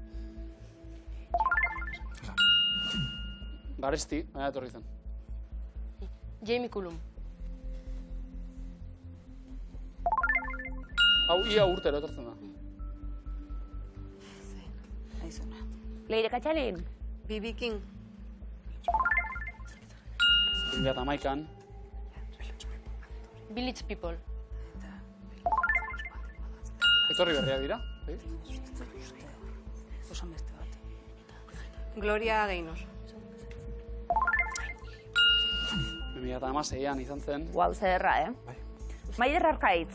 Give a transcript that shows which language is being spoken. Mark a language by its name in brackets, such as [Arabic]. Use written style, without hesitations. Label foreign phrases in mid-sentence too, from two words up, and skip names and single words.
[Basque] Garesti, baina etorri zen. Jamie Cullum. Hau ia urtero etortzen da. Leire Katxalin. B.B. King. 2011an. Village People. Etorri berria dira. Gloria Gaynor. 2016an izan zen. Guau, zederra, Maider Arkaitz.